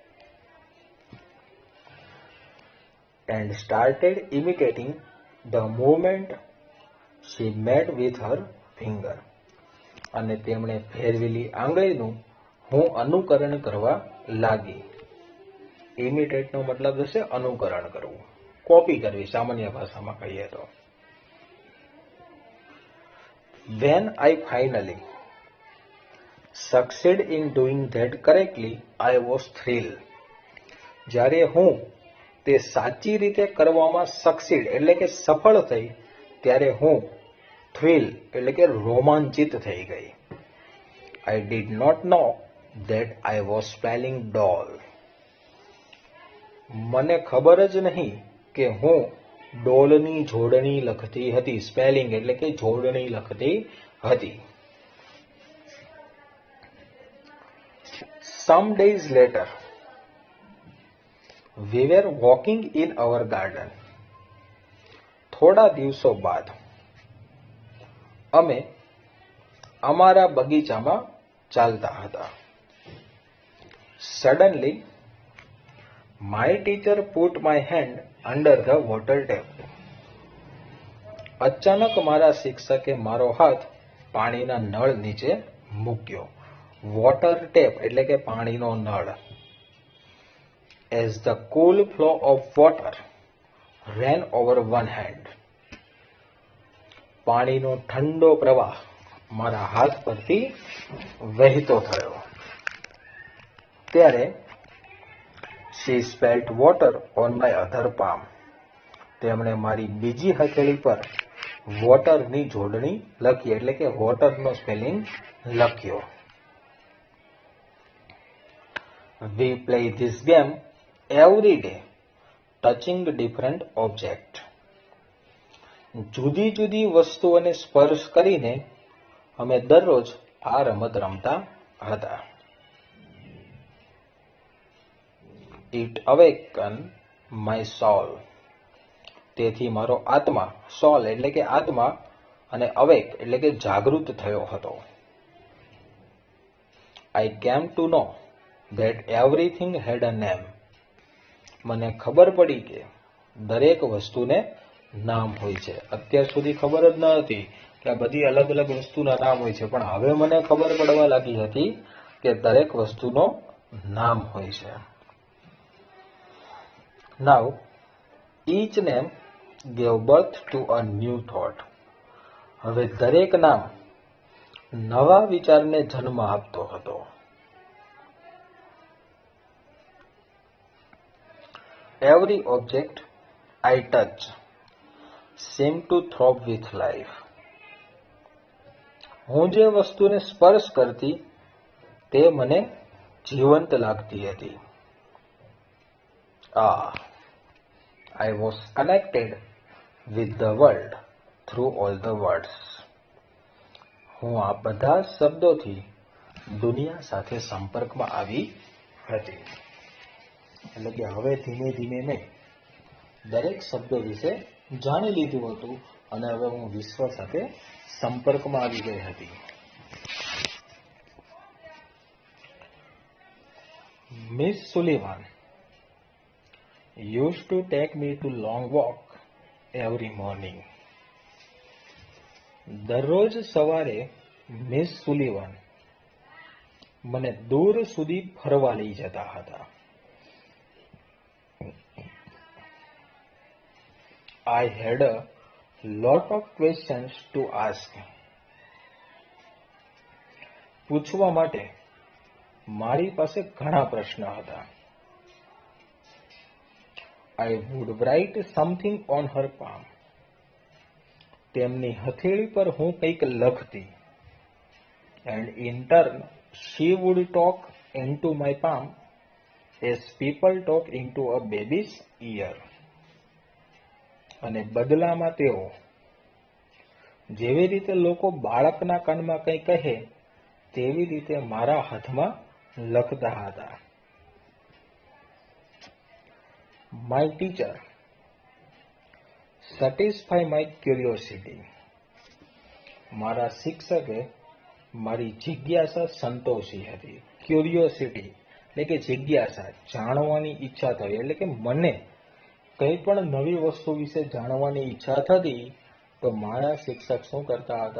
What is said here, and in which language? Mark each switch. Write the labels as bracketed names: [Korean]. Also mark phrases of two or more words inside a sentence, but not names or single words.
[English] And started imitating the movement she made with her finger. [Gujarati] અને તેમણે ફેરવેલી આંગળીનું હું અનુકરણ કરવા લાગી. ઇમિટેટનો મતલબ થશે અનુકરણ કરવું, કોપી કરવી સામાન્ય ભાષામાં કહીએ તો. [English] When I finally succeed in doing that correctly, I was thrilled. [Gujarati] જ્યારે હું તે સાચી રીતે કરવામાં સક્સીડ એટલે કે સફળ થઈ ત્યારે હું થ્રિલ એટલે કે રોમાંચિત થઈ ગઈ. [English] I did not know that I was spelling doll. [Gujarati] મને ખબર જ નહીં કે હું ડોલની જોડણી લખતી હતી. સ્પેલિંગ એટલે કે જોડણી લખતી હતી. [English] Some days later, we were walking in our garden. [Gujarati] થોડા દિવસો બાદ અમે અમારા બગીચામાં ચાલતા હતા. [English] Suddenly, my teacher put my hand under the water tap. [Gujarati] અચાનક મારા શિક્ષકે મારો હાથ પાણીના નળ નીચે મૂક્યો. [English] water tap [Gujarati] એટલે કે પાણીનો નળ. [English] As the cool flow of water ran over one hand. [Gujarati] પાણીનો ઠંડો પ્રવાહ મારા હાથ પરથી વહેતો થયો. [English] ત્યારે she spelt water on my other palm. [Gujarati] તેમણે મારી બીજી હથેળી પર વોટરની જોડણી લખી એટલે કે વોટરનો સ્પેલિંગ લખ્યો. [English] We play this game every day, touching different objects. [Gujarati] જુદી જુદી વસ્તુઓને સ્પર્શ કરીને અમે દરરોજ આ રમત રમતા હતા. [English] It awakened my soul. [Gujarati] તેથી મારો આત્મા, સોલ એટલે કે આત્મા, અને અવેક એટલે કે જાગૃત થયો હતો. [English] I came to know that everything had a name. [Gujarati] મને ખબર પડી કે દરેક વસ્તુને નામ હોય છે. અત્યાર સુધી ખબર જ ન હતી કે આ બધી અલગ અલગ વસ્તુના નામ હોય છે, પણ હવે મને ખબર પડવા લાગી હતી કે દરેક વસ્તુનો નામ હોય છે. [English] Now, each name gave birth to a new thought. [Gujarati] હવે દરેક નામ નવા વિચારને જન્મ આપતો હતો. [English] Every object I touch seemed to throb with life. [Gujarati] હું જે વસ્તુને સ્પર્શ કરતી તે મને જીવંત લાગતી હતી. [English] I was connected with the world through all the words. [Gujarati] હું આ બધા શબ્દોથી દુનિયા સાથે સંપર્કમાં આવી હતી. એટલે કે હવે ધીમે ધીમે મેં દરેક શબ્દો વિશે જાણી લીધું હતું અને હવે હું વિશ્વ સાથે સંપર્કમાં આવી ગઈ હતી. [English] Miss Sullivan used to take me to long walk every morning. [Gujarati] દરરોજ સવારે મિસ સુલિવન મને દૂર સુધી ફરવા લઈ જતા હતા. [English] I had a lot of questions to ask. [Gujarati] પૂછવા માટે મારી પાસે ઘણા પ્રશ્ન હતા. [English] I would write something on her palm. [Gujarati] તેમની હથેળી પર હું કંઈક લખતી. [English] And in turn she would talk into my palm as people talk into a baby's ear. [Gujarati] અને બદલામાં તેઓ જેવી રીતે લોકો બાળકના કાનમાં કંઈ કહે તેવી રીતે મારા હાથમાં લખતા હતા. [English] My teacher satisfy my curiosity. [Gujarati] મારા શિક્ષકે મારી જિજ્ઞાસા સંતોષી હતી. ક્યુરિયોસિટી એટલે કે જિજ્ઞાસા, જાણવાની ઈચ્છા થઈ. એટલે કે મને કંઈ પણ નવી વસ્તુ વિશે જાણવાની ઈચ્છા થતી તો મારા શિક્ષક શું કરતા હતા?